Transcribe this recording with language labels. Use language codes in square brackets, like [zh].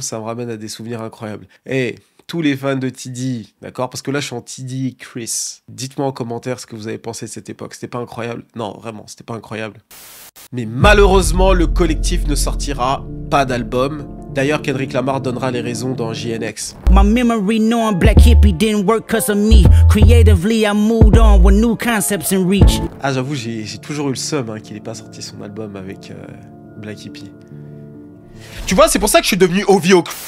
[fr] Ça me ramène à des souvenirs incroyables. Et tous les fans de TDE, d'accord? Parce que là, je suis en TDE Chris. Dites-moi en commentaire ce que vous avez pensé de cette époque. C'était pas incroyable? Non, vraiment, c'était pas incroyable. Mais malheureusement, le collectif ne sortira pas d'album. D'ailleurs, Kendrick Lamar donnera les raisons dans JNX. [en] My memory knowing Black Hippy didn't work cause of me. Creatively, I moved on with new concepts in reach. [fr] Ah, j'avoue, j'ai toujours eu le seum qu'il n'ait pas sorti son album avec Black Hippy. Tu vois, c'est pour ça que je suis devenu OVO.